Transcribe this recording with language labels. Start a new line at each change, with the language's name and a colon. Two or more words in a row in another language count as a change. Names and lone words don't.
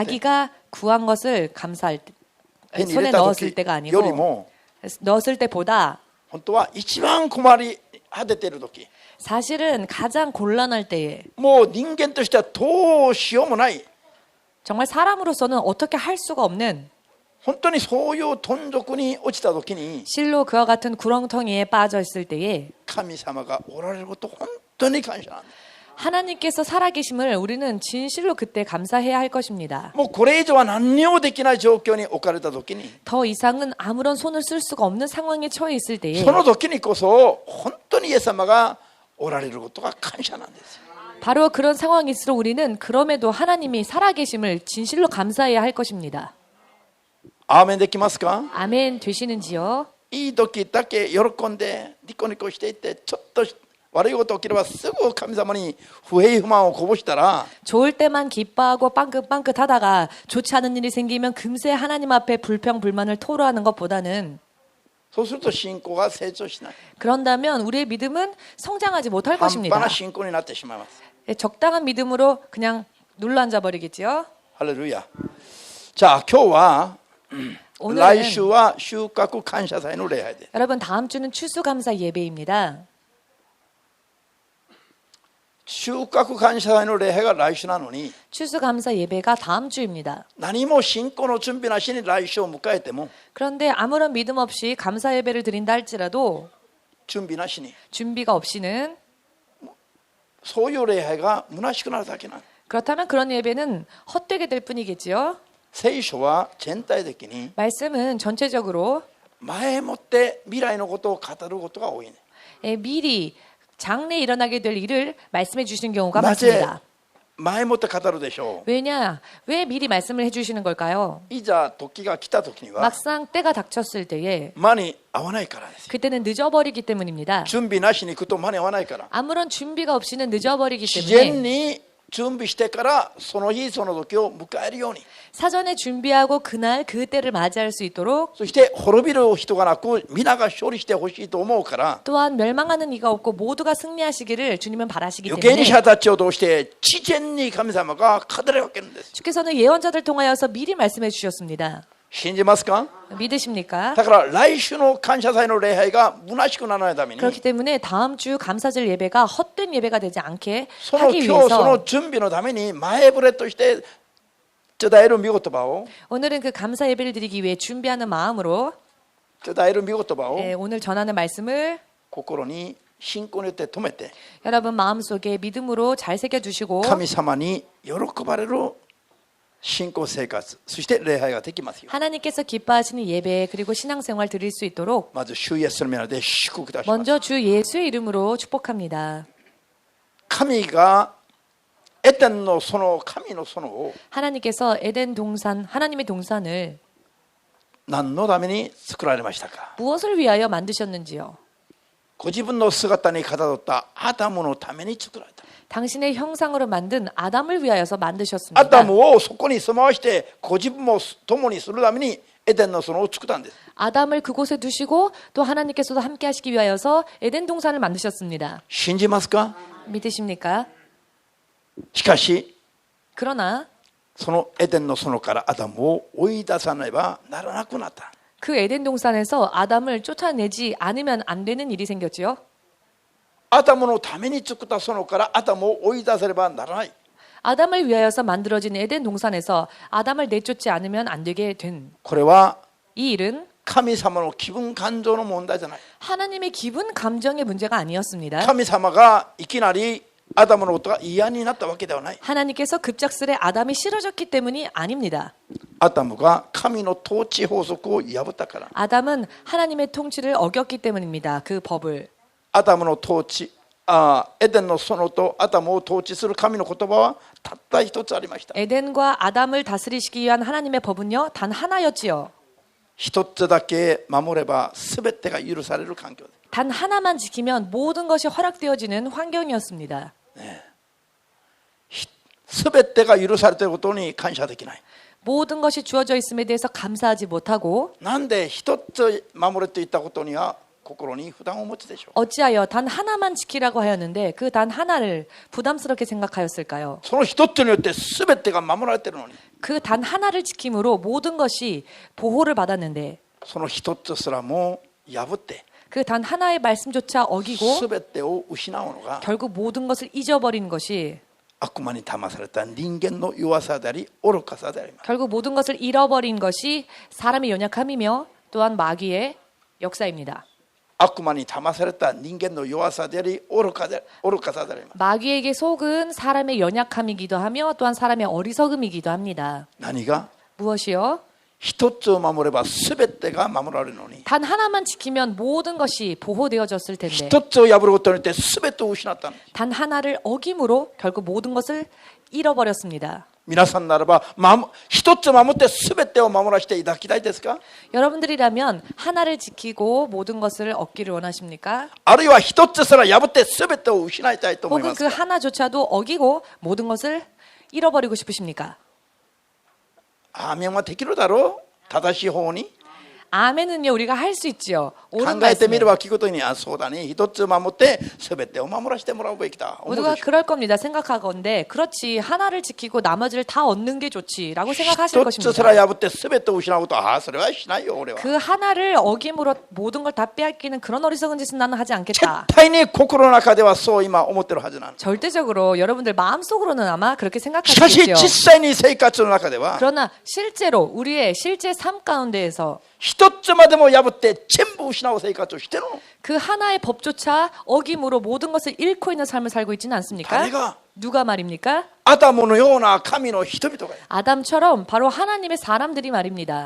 Korean: 자기가 구한 것을 감사할 때
Japanese: 手に入
Korean: 손에
Japanese: れた
Korean: 넣었을
Japanese: 時
Korean: 때가
Japanese: より
Korean: 아니고
Japanese: も
Korean: 넣었을 때보다
Japanese: 本当は一番困り果てている時、
Korean: 사실은 가장 곤란할 때에
Japanese: もう人間としてはどうしようもない、
Korean: 정말 사람으로서는 어떻게 할 수가 없는
Japanese: 本当にそういう頓属に落ちた時に
Korean: 실로 그와 같은 구렁텅이에 빠져 있을 때에
Japanese: 神様がおられること本当に感謝なんです。
Korean: 하나님께서 살아계심을 우리는 진실로 그때 감사해야 할 것입니다.
Japanese: もうこれ以上は何にもできない状況に置かれた時に、
Korean: 더 이상은 아무런 손을 쓸 수가 없는 상황에 처해 있을 때에
Japanese: その時にこそ本当にイエス様がおられることが感謝なんですよ。
Korean: 바로 그런 상황일수록 우리는 그럼에도 하나님이 살아계심을 진실로 감사해야 할 것입니다.
Japanese: アーメンできますか？
Korean: 아멘 되시는지요?
Japanese: いい時だけ喜んでニコニコしていて、ちょっと悪いこと起きればすぐ神様に不平不満をこぼしたら、
Korean: 좋을 때만 기뻐하고 빵긋빵긋 하다가 좋지 않은 일이 생기면 금세 하나님 앞에 불평불만을 토로하는 것보다는
Japanese: そうすると信仰が成長しない、
Korean: 그런다면 우리의 믿음은 성장하지 못할
Japanese: 半端
Korean: 것입니다.
Japanese: な信仰になってしまいます。
Korean: 적당한 믿음으로 그냥 눌러앉아 버리겠지요.
Japanese: ハレルヤ。じゃあ今日は
Korean: 오늘은
Japanese: 来週は収穫感謝祭の礼拝で、
Korean: 여러분 다음 주는 추수감사 예배입니다.
Japanese: 収穫感謝祭の礼拝が来週なのに、
Korean: 추수감사 예배가 다음 주입니다.
Japanese: 何も信仰の準備なしに来週を迎えても
Korean: 그런데 아무런 믿음 없이 감사 예배를 드린다 할지라도
Japanese: 準備なしに
Korean: 준비가 없이는
Japanese: そういう礼拝が虚しくなるだけなの。
Korean: 그렇다면 그런 예배는 헛되게 될 뿐이겠지요.
Japanese: 聖書は全体的に
Korean: 말씀은 전체적으로
Japanese: 前もって未来のことを語ることが多いね。
Korean: 미리 장래에 일어나게 될 일을 말씀해 주시는 경우가
Japanese: なぜ
Korean: 많습니다.
Japanese: 前もって語るでしょ
Korean: 왜냐? 왜 mi리 말씀을 해주시는 걸까요?
Japanese: う。いざ時が来た時には
Korean: 막상 때가 닥쳤을 때에
Japanese: 間に合わないからですよ。
Korean: 그때는 늦어버리기 때문입니다.
Japanese: 準備なしに行くと間に合わないから。
Korean: 아무런 준비가 없이는 늦어버리기
Japanese: 自然
Korean: 때문에
Japanese: に準備してからその日その時を迎えるように。
Korean: 사전에 준비하고 그날 그 때를 맞이할 수 있도록
Japanese: そして滅びる人がなく皆が勝利してほしいと思うから
Korean: 또한 멸망하는 이가 없고 모두가 승리하시기를 주님은 바라시기
Japanese: 預
Korean: 때문에
Japanese: 言者たちを通して事前に神様が語り分けるんです。
Korean: 주께서는 예언자들 통하여서 미리 말씀해 주셨습니다.
Japanese: 信じますか？
Korean: 믿으십니까?
Japanese: だから来週の感謝祭の礼拝が虚しくならないために
Korean: 그렇기 때문에 다음 주 감사절 예배가 헛된 예배가 되지 않게
Japanese: その
Korean: 하기
Japanese: 今日そ
Korean: 위해서
Japanese: の準備のために前触れとして伝える御言葉を
Korean: 오늘은 그 감사 예배를 드리기 위해 준비하는 마음으로
Japanese: 伝える御言葉を
Korean: 오늘 전하는 말씀을
Japanese: 心に信仰によって止めて
Korean: 여러분 마음속에 믿음으로 잘 새겨주시고
Japanese: 神様に喜ばれる信仰生活そして礼拝ができますよ。
Korean: 하나님께서 기뻐하시는 예배 그리고 신앙생활 드릴 수 있도록
Japanese: まず主イエスの皆で祝福いたします。
Korean: 먼저 주 예수의 이름으로 축복합니다.
Japanese: 神がエデンの園神の園を
Korean: 하나님께서 에덴 동산 하나님의 동산을
Japanese: 何のために作られましたか？
Korean: 무엇을 위하여 만드셨는지요?
Japanese: ご自分の姿にかたどったアダムのために作られた。
Korean: 당신의 형상으로 만든 아담을 위하여서
Japanese: ア
Korean: 만드셨습니다.
Japanese: ダムをそこに住まわしてご自分も共にするためにエデンの園を作ったんです。
Korean: 아담을 그곳에 두시고 또 하나님께서도 함께 하시기 위하여서 에덴 동산을 만드셨습니다.
Japanese: 信じますか？
Korean: 믿으십니까?
Japanese: しかし
Korean: 그러나
Japanese: そのエデンの園からアダムを追い出さねばならなくなった。
Korean: 그 에덴 동산에서 아담을 쫓아내지 않으면 안 되는 일이 생겼지요.
Japanese: アダムのために作った園からアダムを追い出せればならない。
Korean: 아담을 위하여서 만들어진 에덴 동산에서 아담을 내쫓지 않으면 안 되게 된
Japanese: これは
Korean: 이 일은
Japanese: 神様の気分感情の問題じゃない。
Korean: 하나님의 기분 감정의 문제가 아니었습니다.
Japanese: 神様がいきなりアダムのことが嫌になったわけではない。
Korean: 하나님께서 급작스레 아담이 싫어졌기 때문이 아닙니다.
Japanese: アダムが神の統治法則を破ったから。
Korean: 아담은 하나님의 통치를 어겼기 때문입니다. 그 법을.
Japanese: アダムの統治、エデンの園とアダムを統治する神の言葉はたった一つありました。
Korean: 에덴과 아담을 다스리시기 위한 하나님의 법은요, 단 하나였지요.
Japanese: 一つだけ守れば全てが許される環境です。
Korean: 단 하나만 지키면 모든 것이 허락되어지는 환경이었습니다.
Japanese: 全てが許されていることに感謝できない。
Korean: 모든 것이 주어져 있음에 대해서 감사하지 못하고
Japanese: なんで一つ守れといったことには心に負担を持つでしょう。
Korean: 어찌하여 단 하나만 지키라고 하였는데 그 단 하나를 부담스럽게 생각하였을까요?
Japanese: その一つによって全てが守られているのに、
Korean: 그 단 하나를 지킴으로 모든 것이 보호를 받았는데
Japanese: その一つすらも破って
Korean: 그 단 하나의 말씀조차 어기고
Japanese: 全てを失うのが
Korean: 결국 모든 것을 잊어버린 것이
Japanese: 悪魔に騙された人間の弱さであり愚かさであります。
Korean: 결국 모든 것을 잃어버린 것이 사람의 연약함이며 또한 마귀의 역사입니다.
Japanese: 悪魔に騙された人間の弱さであり愚かさであります。
Korean: 마귀에게 속은 사람의 연약함이기도 하며 또한 사람의 어리석음이기도 합니다.
Japanese: 何が？
Korean: 무엇이요?
Japanese: 一つを守れば全てが守られるのに、
Korean: 단 하나만 지키면 모든 것이 보호되어졌을 텐데
Japanese: 一つを破ることによって全てを失ったの。
Korean: 단 하나를 어김으로 결국 모든 것을 잃어버렸습니다.
Japanese: 皆さんならば一つ守って全てを守らせていただきたいですか？
Korean: 여러분들이라면 하나를 지키고 모든 것을 얻기를 원하십니까?
Japanese: あるいは一つすら破って全てを失いたいと思いま
Korean: 혹은
Japanese: す
Korean: 그
Japanese: か？
Korean: 하나조차도 어기고 모든 것을 잃어버리고 싶으십니까?
Japanese: アーメンはできるだろう？正しい方に。
Korean: 아멘은요 우리가 할 수 있지요.
Japanese: 考
Korean: 옳은
Japanese: えてみれ
Korean: 말씀이에요.
Japanese: ば聞くことにそうだね一つ守って全てを守らせてもらうべきだ思う
Korean: 모두가
Japanese: でしょ
Korean: 그럴 겁니다. 생각하건대 그렇지 하나를 지키고 나머지를 다 얻는 게 좋지라고 생각하실
Japanese: 一つ
Korean: 것입니다.
Japanese: すら破って全てを失うことはそれはしないよ俺は
Korean: 그 하나를 어김으로 모든 걸 다 빼앗기는 그런 어리석은 짓은 나는 하지
Japanese: 絶
Korean: 않겠다.
Japanese: 対に心の中ではそう今思ってるはずなの
Korean: 절대적으로 여러분들 마음속으로는 아마 그렇게
Japanese: しかし
Korean: 생각하시겠죠.
Japanese: 実際に生活の中では
Korean: 그러나 실제로 우리의 실제 삶 가운데에서
Japanese: 一つまでも破って全部失う生活をしてるの
Korean: 그 하나의 법조차 어김으로 모든 것을 잃고 있는 삶을 살고 있지는 않습니까?
Japanese: 誰が
Korean: 누가 말입니까?
Japanese: アダムのような神の人々が
Korean: 아담처럼 바로 하나님의 사람들이 말입니다.